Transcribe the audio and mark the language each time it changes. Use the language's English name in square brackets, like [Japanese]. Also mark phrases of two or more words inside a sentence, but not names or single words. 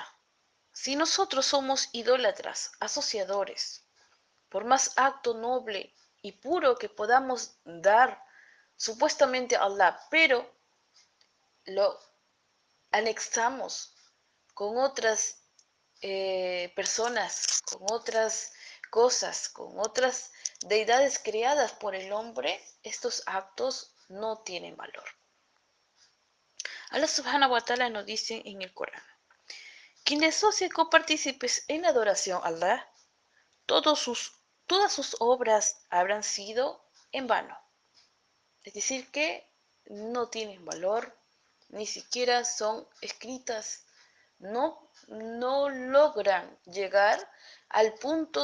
[Spanish] Si nosotros somos idólatras, asociadores, por más acto noble y puro que podamos dar supuestamente a Allah, pero lo anexamos con otras personas, con otras cosas, con otras deidades creadas por el hombre, estos actos no tienen valor. Allah [Arabic] سبحانه وتعالى [Spanish] nos dice en el Corán: quien asocia copartícipes en adoración a Allah, todas sus obras habrán sido en vano. Es decir, que no tienen valor, ni siquiera son escritas, no logran llegar al punto